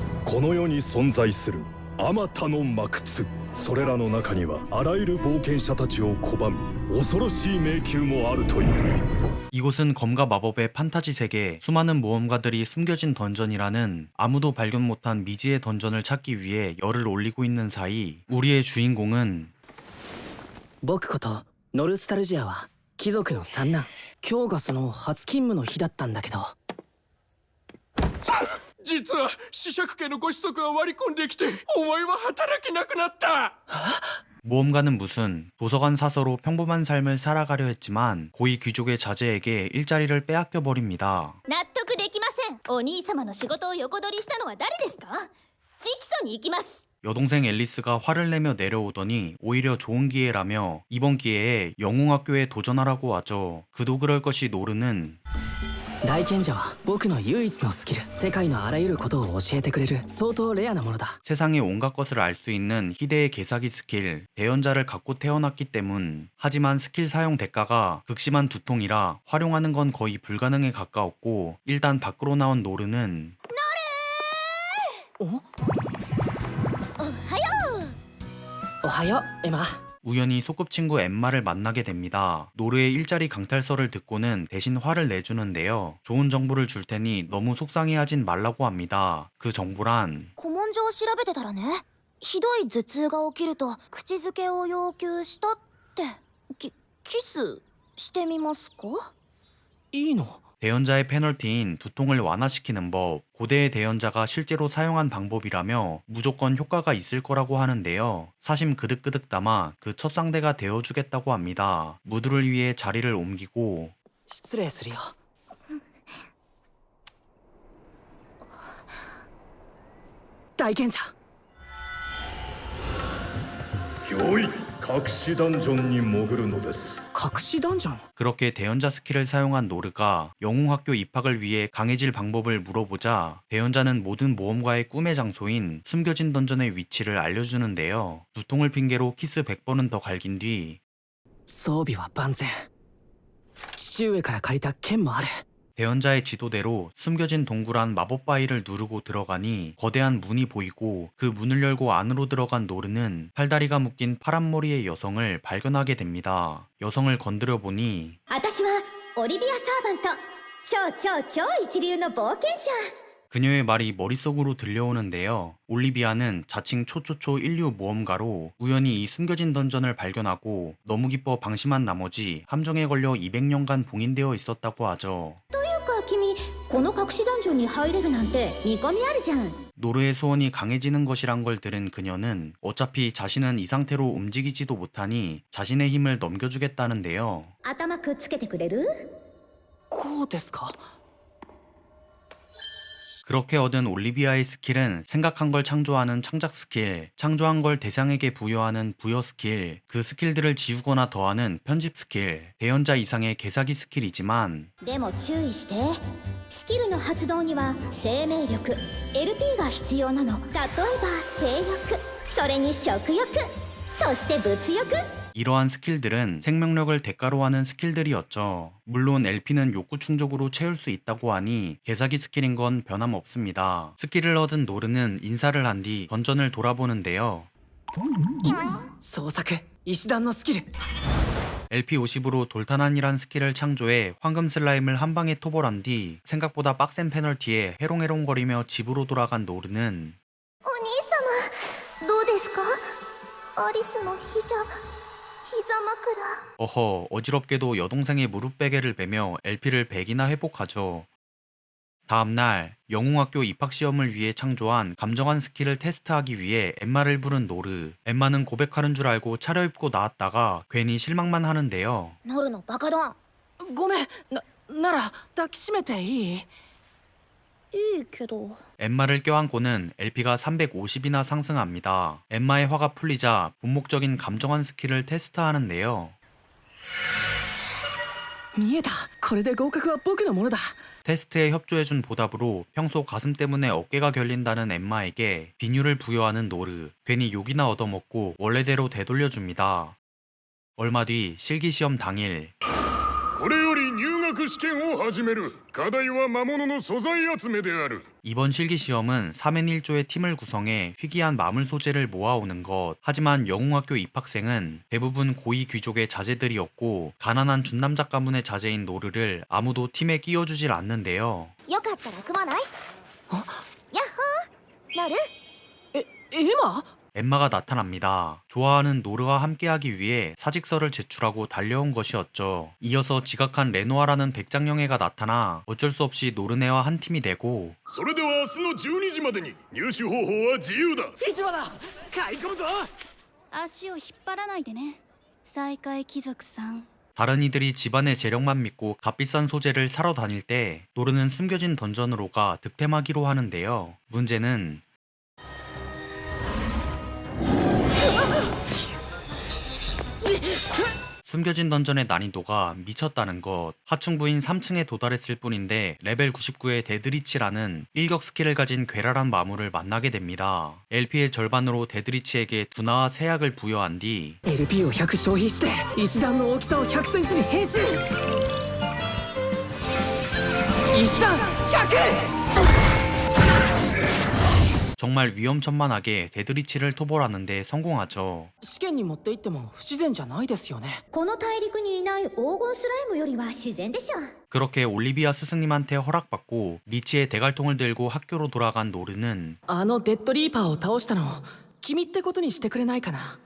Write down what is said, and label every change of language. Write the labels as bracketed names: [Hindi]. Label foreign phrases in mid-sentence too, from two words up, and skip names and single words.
[Japanese] この世に存在するあまたの魔窟、それらの中にはあらゆる冒険者たちを拒む恐ろしい迷宮もあるという。 [Korean] 이곳은 검과 마법의 판타지 세계, 수많은 모험가들이 숨겨진 던전이라는 아무도 발견 못한 미지의 던전을 찾기 위해 열을 올리고 있는 사이 우리의 주인공은 [Japanese] 僕ことノルスタルジアは貴族の三男。今日がその初勤務の日だったんだけど。実は子爵家のご子息が割り込んできてお前は働けなくなった。 [Korean] 모험가는 무슨 도서관 사서로 평범한 삶을 살아가려 했지만 고위 귀족의 자제에게 일자리를 빼앗겨 버립니다. [Japanese] 納得できません。お兄様の仕事を横取りしたのは誰ですか？直訴に行きます。 [Korean] 여동생 앨리스가 화를 내며 내려오더니 오히려 좋은 기회라며 이번 기회에 영웅학교에 도전하라고 하죠. 그도 그럴 것이 노르는 [Japanese] 大賢者は僕の唯一のスキル、世界のあらゆることを教えてくれる相当レアなものだ。 [Korean] 세상의 온갖 것을 알 수 있는 희대의 개사기 스킬, 대연자를 갖고 태어났기 때문. 하지만 스킬 사용 대가가 극심한 두통이라 활용하는 건 거의 불가능에 가까웠고 일단 밖으로 나온 노르는 [Japanese] おおはよう。おはようエマ。 [Korean] 우연히 소꿉친구 엠마를 만나게 됩니다. 노르의 일자리 강탈서를 듣고는 대신 화를 내주는데요. 좋은 정보를 줄 테니 너무 속상해하진 말라고 합니다. 그 정보란 [Japanese] 古文書を調べてたらね、ひどい頭痛が起きると口づけを要求したって。キスしてみますか？いいの？ [Korean] 대연자의 페널티인 두통을 완화시키는 법, 고대의 대연자가 실제로 사용한 방법이라며 무조건 효과가 있을 거라고 하는데요. 사심 그득그득 담아 그 첫 상대가 되어주겠다고 합니다. 무드를 위해 자리를 옮기고 [Japanese] 失礼するよ。大賢者。よい、隠しダンジョンに潜るのです。隠しダンジョン？ [Korean] 그렇게 대연자 스킬을 사용한 노르가 영웅학교 입학을 위해 강해질 방법을 물어보자 대연자는 모든 모험가의 꿈의 장소인 숨겨진 던전의 위치를 알려주는데요. 두통을 핑계로 키스 100번은 더 갈긴 뒤 [Japanese] 装備は万全。父上から借りた剣もある。 [Korean] 대연자의 지도대로 숨겨진 동굴 안 마법 바위를 누르고 들어가니 거대한 문이 보이고 그 문을 열고 안으로 들어간 노르는 팔다리가 묶인 파란 머리의 여성을 발견하게 됩니다. 여성을 건드려 보니 [Japanese] 私はオリビア・サーバント。超一流の冒険者。 [Korean] 그녀의 말이 머릿속으로 들려오는데요. 올리비아는 자칭 초초초 인류 모험가로 우연히 이 숨겨진 던전을 발견하고 너무 기뻐 방심한 나머지 함정에 걸려 200년간 봉인되어 있었다고 하죠. [Japanese] というか君、この隠しダンジョンに入れるなんて見込みあるじゃん。 [Korean] 노르의 소원이 강해지는 것이란 걸 들은 그녀는 어차피 자신은 이 상태로 움직이지도 못하니 자신의 힘을 넘겨주겠다는데요. [Japanese] 頭くっつけてくれる？こうですか？ [Korean] 그렇게 얻은 올리비아의 스킬은 생각한 걸 창조하는 창작 스킬, 창조한 걸 대상에게 부여하는 부여 스킬, 그 스킬들을 지우거나 더하는 편집 스킬, 대연자 이상의 개사기 스킬이지만 [Japanese] でも注意して。スキルの発動には生命力 LP が必要なの。例えば性欲、それに食欲、そして物欲。 [Korean] 이러한 스킬들은 생명력을 대가로 하는 스킬들이었죠. 물론 LP는 욕구 충족으로 채울 수 있다고 하니 개사기 스킬인 건 변함없습니다. 스킬을 얻은 노르는 인사를 한 뒤 던전을 돌아보는데요. [Japanese] 創作石段のスキル。 [Korean] LP50으로 돌탄환이란 스킬을 창조해 황금 슬라임을 한 방에 토벌한 뒤 생각보다 빡센 페널티에 해롱해롱거리며 집으로 돌아간 노르는 [Japanese] お兄様、どうですか？アリスの膝枕。 [Korean] 어허, 어지럽게도 여동생의 무릎 베개를 베며 LP를 100이나 회복하죠. 다음날 영웅학교 입학시험을 위해 창조한 감정한 스킬을 테스트하기 위해 엠마를 부른 노르. 엠마는 고백하는 줄 알고 차려입고 나왔다가 괜히 실망만 하는데요. [Japanese] ノルのバカドン。ごめん。なら抱きしめていい？いいけど。 [Korean] 엠마를 껴안고는 LP가 350이나 상승합니다. 엠마의 화가 풀리자 본목적인 감정한 스킬을 테스트하는데요. [Japanese] 見えた。これで合格は僕のものだ。 [Korean] 테스트에 협조해준 보답으로 평소 가슴 때문에 어깨가 결린다는 엠마에게 비뉴를 부여하는 노르. 괜히 욕이나 얻어먹고 원래대로 되돌려줍니다. 얼마 뒤 실기시험 당일 [Japanese] これより入学学試験を始める。課題は魔物の素材集めである。 [Korean] 이번 실기시험은 3인 1조의 팀을 구성해 희귀한 마물 소재를 모아오는 것. 하지만 영웅학교 입학생은 대부분 고위 귀족의 자제들이었고 가난한 준남작 가문의 자제인 노르를 아무도 팀에 끼워주질 않는데요. [Japanese] よかったら組まない？やっほーなる？エマ？ [Korean] 엠마가 나타납니다. 좋아하는 노르와 함께하기 위해 사직서를 제출하고 달려온 것이었죠. 이어서 지각한 레노아라는 백장영애가 나타나 어쩔 수 없이 노르네와 한 팀이 되고 [Japanese] それでは明日の12時までに入手方法は自由だ。市場だ買い込むぞ足を引っ張らないでね再会貴族さん [Korean] 다른 이들이 집안의 재력만 믿고 값비싼 소재를 사러 다닐 때 노르는 숨겨진 던전으로 가 득템하기로 하는데요. 문제는 숨겨진 던전의 난이도가 미쳤다는 것. 하층부인 3층에 도달했을 뿐인데 레벨 99의 데드리치라는 일격 스킬을 가진 괴랄한 마물을 만나게 됩니다. LP의 절반으로 데드리치에게 두나와 세약을 부여한 뒤 [Japanese] LP を100消費して石段の大きさを100センチに変身石段 100! [Korean] 정말 위험천만하게 데드리치를 토벌하는데 성공하죠. [Japanese] 試験に持って行っても不自然じゃないですよねこの大陸にいない黄金スライムよりは自然でしょ。 [Korean] 그렇게 올리비아 스승님한테 허락받고 리치의 대갈통을 들고 학교로 돌아간 노르는 [Japanese] あのデッドリーパーを倒したの君ってことにしてくれないかな